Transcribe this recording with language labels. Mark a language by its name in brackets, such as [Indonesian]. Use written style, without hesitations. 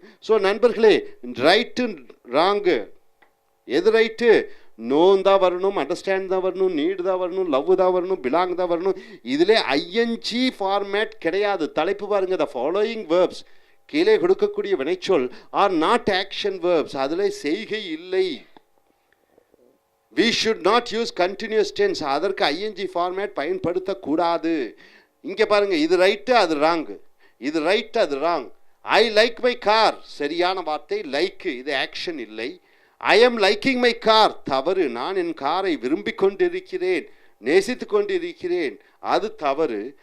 [English] So நண்பர்களே, right wrong, எது right? [Tamil] No தான் வரணும், அண்டர்ஸ்டாண்ட் தான் வரணும், நீடு தான் வரணும், லவ் தான் வரணும், பிலாங் தான் வரணும். இதிலே ஐஎன்ஜி ஃபார்மேட் கிடையாது. தலைப்பு பாருங்க, [English] the following verbs, [Tamil] கீழே கொடுக்கக்கூடிய வினைச்சொல் [English] are not action verbs, [Tamil] அதில் செய்கை இல்லை. [English] we should not use continuous tense, [Tamil] அதற்கு ஐஎன்ஜி ஃபார்மேட் பயன்படுத்தக்கூடாது. இங்கே பாருங்க, இது ரைட்டு அது ராங்கு, இது ரைட்டு அது wrong. [English] I like my car, [Tamil] சரியான வார்த்தை லைக்கு, இது ஆக்ஷன் இல்லை. [English] I am liking my car, [Tamil] தவறு. நான் என் காரை விரும்பிக் கொண்டிருக்கிறேன், நேசித்து கொண்டிருக்கிறேன், அது தவறு.